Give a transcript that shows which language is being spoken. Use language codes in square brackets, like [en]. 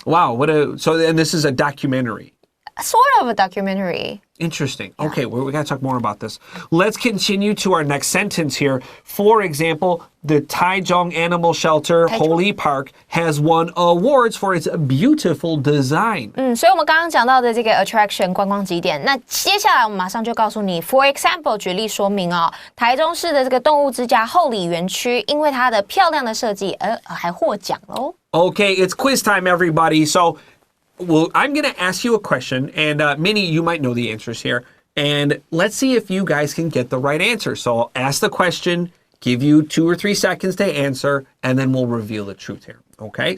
[en] Wow, and this is a documentary. sort of a documentary. Interesting. Okay, well, we got to talk more about this. Let's continue to our next sentence here. For example, the Taichung Animal Shelter Holy Park has won awards for its beautiful design. [zh] 所以我们刚刚讲到的这个 attraction 观光景点，那接下来我们马上就告诉你 ， [en] for example [zh] 举例说明哦，台中市的这个动物之家后里园区，因为它的漂亮的设计，还获奖喽。 [en] Okay, it's quiz time, everybody. So, well, I'm going to ask you a question, and Minnie, you might know the answers here. And let's see if you guys can get the right answer. So I'll ask the question, give you 2 or 3 seconds to answer, and then we'll reveal the truth here. Okay?